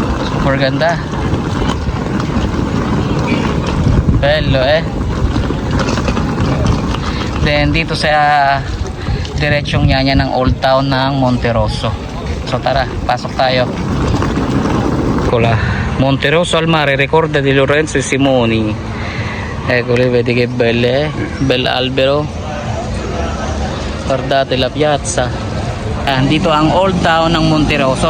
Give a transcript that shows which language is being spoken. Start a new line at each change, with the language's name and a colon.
Filipino: Super ganda.
Italian: Bello, eh.
Filipino: Then dito sa diretsong niya ng Old Town ng Monterosso. So tara, pasok tayo.
Italian: Eccola, Monterosso al mare, ricorda di Lorenzo e Simoni. Eccole, vedi che belle, eh? Bell'albero. Guardate la piazza.
Filipino: Dito ang Old Town ng Monterosso.